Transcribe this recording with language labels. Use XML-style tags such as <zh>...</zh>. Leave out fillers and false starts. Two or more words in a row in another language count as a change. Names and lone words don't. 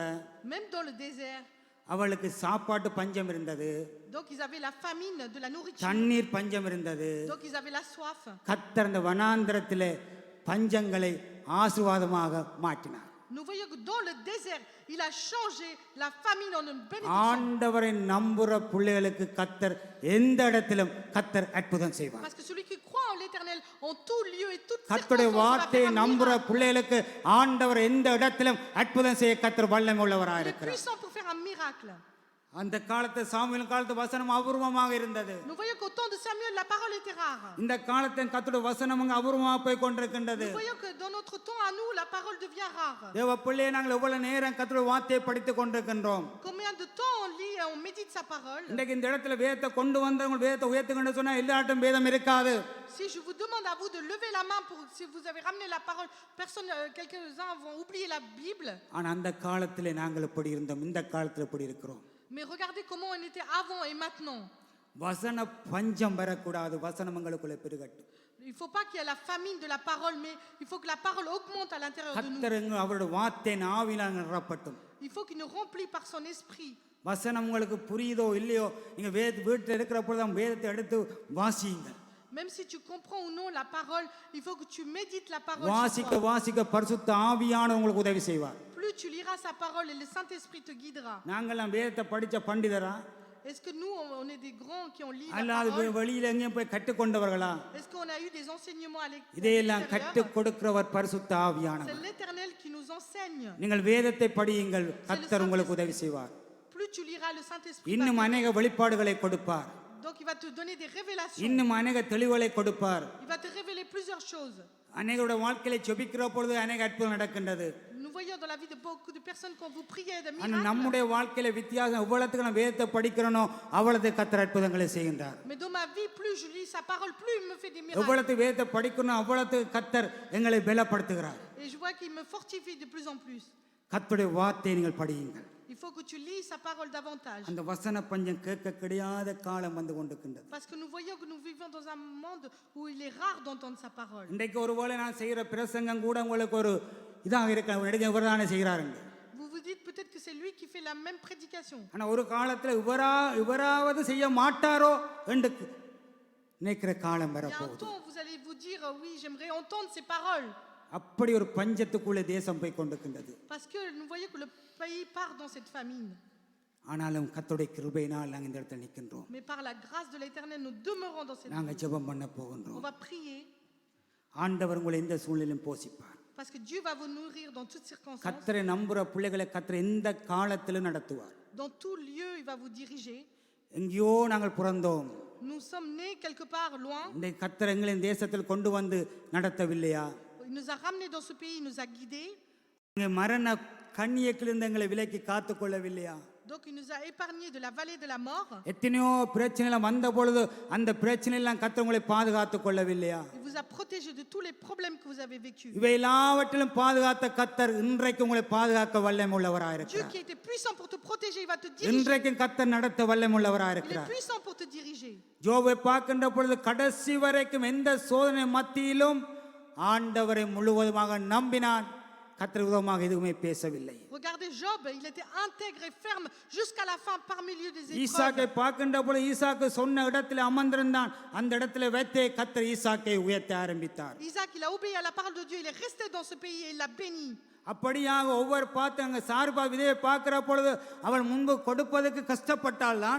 <fr>Même dans le désert.</fr> <ta>அவளுக்கு சாப்பாட்டு பஞ்சம் இருந்தது.</ta> <fr>Donc ils avaient la famine de la nourriture.</fr> <ta>தண்ணீர் பஞ்சம் இருந்தது.</ta> <fr>Donc ils avaient la soif.</fr> <ta>கர்த்தர் அந்த வனாந்தரத்திலே பஞ்சங்களை ஆசீர்வாதமாக மாற்றினார்.</ta> <fr>Nous voyons que dans le désert, il a changé la famine en une bénédiction.</fr> <ta>ஆண்டவரை நம்புற பிள்ளைகளுக்கு கர்த்தர் எந்த இடத்திலும் கர்த்தர் அற்புதம் செய்வார்.</ta> <fr>Parce que celui qui croit en l'Éternel, en tout lieu et toute</fr> <ta>கர்த்தருடைய</ta> <fr>circonstance,</fr> <ta>வார்த்தையை நம்புற பிள்ளைகளுக்கு ஆண்டவர் எந்த இடத்திலும் அற்புதம் செய்ய கர்த்தர் வல்லமை உள்ளவராக</ta> <fr>il est</fr> <ta>இருக்கிறார்.</ta> <fr>puissant pour faire un miracle.</fr> <ta>அந்த காலத்து சாமுவேல் காலத்து வசனம் அபூர்வமாக இருந்தது.</ta> <fr>Nous voyons qu'au temps de Samuel, la parole était rare.</fr> <ta>இந்த காலத்தின் கர்த்தருடைய வசனம் அபூர்வமாக போய் கொண்டிருக்கின்றது.</ta> <fr>Nous voyons que dans notre temps à nous, la parole devient rare.</fr> <ta>தேவ பிள்ளையை நாங்கள் எவ்வளவு நேரம் கர்த்தருடைய வார்த்தையை படித்துக் கொண்டிருக்கின்றோம்.</ta> <fr>Combien de temps on lit et on médite sa parole?</fr> <ta>இன்றைக்கு இந்த இடத்துல வேதத்தை கொண்டு வந்தவங்க வேதத்தை உயர்த்துங்கன்னு சொன்னா எல்லாட்டும் வேதம் இருக்காது.</ta> <fr>Si je vous demande à vous de lever la main pour si vous avez ramené la parole, quelques-uns vont oublier la Bible.</fr> <ta>ஆனா அந்த காலத்திலே நாங்கள் எப்படி இருந்தோம், இந்த காலத்துல எப்படி இருக்கிறோம்.</ta> <fr>Mais regardez comment on était avant et maintenant.</fr> <ta>வசன பஞ்சம் வரக்கூடாது, வசனம் எங்களுக்குள்ளே பெருகட்டும்.</ta> <fr>Il ne faut pas qu'il y ait la famine de la parole, mais il faut que la parole augmente à l'intérieur de nous.</fr> <ta>கர்த்தர் அவருடைய வார்த்தையின் ஆவியினால் நிரப்பட்டும்.</ta> <fr>Il faut qu'il nous remplisse par son esprit.</fr> <ta>வசனம் உங்களுக்கு புரியுதோ இல்லையோ, நீங்க வீட்டில் இருக்கிற பொழுது வேதத்தை எடுத்து வாசியுங்கள்.</ta> <fr>Même si tu comprends ou non la parole, il faut que tu médites la parole.</fr> <ta>வாசிக்க வாசிக்க பரிசுத்த ஆவியானவர் உங்களுக்கு உதவி செய்வார்.</ta> <fr>Plus tu liras sa parole et le Saint-Esprit te guidera.</fr> <ta>நாங்கெல்லாம் வேதத்தை படிச்ச பண்டிதரா?</ta> <fr>Est-ce que nous, on est des grands qui ont lu la</fr> <ta>அல்லாது</ta> <fr>parole?</fr> <ta>வெளியில எங்கேயும் போய் கற்றுக்கொண்டவர்களா?</ta> <fr>Est-ce qu'on a eu des enseignements à</fr> <ta>இதையெல்லாம்</ta> <fr>l'extérieur?</fr> <ta>கற்றுக் கொடுக்கிறவர் பரிசுத்த</ta> <fr>C'est</fr> <ta>ஆவியானவர்.</ta> <fr>l'Éternel qui nous enseigne.</fr> <ta>நீங்கள் வேதத்தை படியுங்கள், கர்த்தர் உங்களுக்கு உதவி செய்வார்.</ta> <fr>Plus tu liras le Saint-Esprit.</fr> <ta>இன்னும் அநேக வெளிப்பாடுகளை கொடுப்பார்.</ta> <fr>Donc il va te donner des révélations.</fr> <ta>இன்னும் அநேக தெளிவுகளை கொடுப்பார்.</ta> <fr>Il va te révéler plusieurs choses.</fr> <ta>அநேகருடைய வாழ்க்கையில ஜெபிக்கிற பொழுது அநேக அற்புதம் நடக்கின்றது.</ta> <fr>Nous voyons dans la vie de beaucoup de personnes quand vous priez de</fr> <ta>ஆனா</ta> <fr>miracles.</fr> <ta>நம்முடைய வாழ்க்கையில வித்தியாசம், எவ்வளவுக்கு நான் வேதத்தை படிக்கிறனோ அவ்வளவு கர்த்தர் அற்புதங்களை செய்கின்றார்.</ta> <fr>Mais dans ma vie, plus je lis sa parole, plus il me fait des miracles.</fr> <ta>எவ்வளவு வேதத்தை படிக்கணும் அவ்வளவு கர்த்தர் எங்களை பலப்படுத்துகிறார்.</ta> <fr>Et je vois qu'il me fortifie de plus en plus.</fr> <ta>கர்த்தருடைய வார்த்தையை நீங்கள் படியுங்கள்.</ta> <fr>Il faut que tu lis sa parole davantage.</fr> <ta>அந்த வசன பஞ்சம் கேட்க கிடையாத காலம் வந்து கொண்டிருக்கின்றது.</ta> <fr>Parce que nous voyons que nous vivons dans un monde où il est rare d'entendre sa parole.</fr> <ta>இன்றைக்கு ஒருவேளை நான் செய்கிற பிரசங்கம் கூட உங்களுக்கு ஒரு இதாக இருக்க இவர்தானே செய்கிறாருங்க.</ta> <fr>Vous vous dites peut-être que c'est lui qui fait la même prédication.</fr> <ta>ஆனா ஒரு காலத்துல இவராவது செய்ய மாட்டாரோ என்று நினைக்கிற காலம்</ta> <fr>Il y a un</fr> <ta>வரப்போகுது.</ta> <fr>temps où vous allez vous dire oui, j'aimerais entendre ces paroles.</fr> <ta>அப்படி ஒரு பஞ்சத்துக்குள்ளே தேசம் போய் கொண்டிருக்கின்றது.</ta> <fr>Parce que nous voyons que le pays part dans cette famine.</fr> <ta>ஆனாலும் கர்த்தருடைய கிருபையினால் நாங்கள் இந்த இடத்துல நிற்கின்றோம்.</ta> <fr>Mais par la grâce de l'Éternel, nous demeurons dans cette</fr> <ta>நாங்கள்</ta> <fr>famine.</fr> <ta>ஜெபம் பண்ண</ta> <fr>On</fr> <ta>போகின்றோம்.</ta> <fr>va prier</fr> <ta>ஆண்டவர் உங்களை எந்த சூழ்நிலையும் போஷிப்பார்.</ta> <fr>parce que Dieu va vous nourrir dans toutes circonstances.</fr> <ta>கர்த்தரை நம்புற பிள்ளைகளை கர்த்தர் எந்த காலத்திலும் நடத்துவார்.</ta> <fr>Dans tout lieu, il va vous diriger.</fr> <ta>எங்கேயோ நாங்கள் பிறந்தோம்,</ta> <fr>Nous sommes nés quelque part loin.</fr> <ta>இந்த கர்த்தர் எங்களை இந்த தேசத்தில் கொண்டு வந்து நடத்தவில்லையா?</ta> <fr>Il nous a ramenés dans ce pays, il nous a guidés.</fr> <ta>இங்கே மரண கண்ணியக்கிலிருந்து எங்களை விலக்கி காத்து கொள்ளவில்லையா?</ta> <fr>Donc il nous a épargnés de la vallée de la mort.</fr> <ta>எத்தனையோ பிரச்சனைலாம் வந்த பொழுது அந்த பிரச்சனையெல்லாம் கர்த்தர் உங்களை பாதுகாத்து கொள்ளவில்லையா?</ta> <fr>Il vous a protégés de tous les problèmes que vous avez vécus.</fr> <ta>இவை எல்லாவற்றிலும் பாதுகாத்த கர்த்தர் இன்றைக்கு உங்களை பாதுகாக்க வல்லமை உள்ளவராக</ta> <fr>Dieu</fr> <ta>இருக்கிறார்.</ta> <fr>qui était puissant pour te protéger, il va te diriger.</fr> <ta>இன்றைக்கும் கர்த்தர் நடத்த வல்லமை உள்ளவராக</ta> <fr>Il est</fr> <ta>இருக்கிறார்.</ta> <fr>puissant pour te diriger.</fr> <ta>ஜோபை பார்க்கின்ற பொழுது கடைசி வரைக்கும் எந்த சோதனை மத்தியிலும் ஆண்டவரை முழுவதுமாக நம்பினான். கர்த்தர் விதமாக எதுவுமே பேசவில்லை.</ta> <fr>Regardez Job, il était intègre et ferme jusqu'à la fin par milieu des</fr> <ta>ஈசாக்கை</ta> <fr>épreuves.</fr> <ta>பார்க்கின்ற பொழுது ஈசாக்கு சொன்ன இடத்துல அமர்ந்திருந்தான். அந்த இடத்துல வைத்தே கர்த்தர் ஈசாக்கை உயர்த்த ஆரம்பித்தார்.</ta> <fr>Isaac, il a obéi à la parole de Dieu, il est resté dans ce pays et il l'a béni.</fr> <ta>அப்படியாக ஒவ்வொரு பார்த்து அங்கே சார்பா விதையை பார்க்கிற பொழுது அவள் முன்பு கொடுப்பதற்கு கஷ்டப்பட்டாள் தான்.</ta>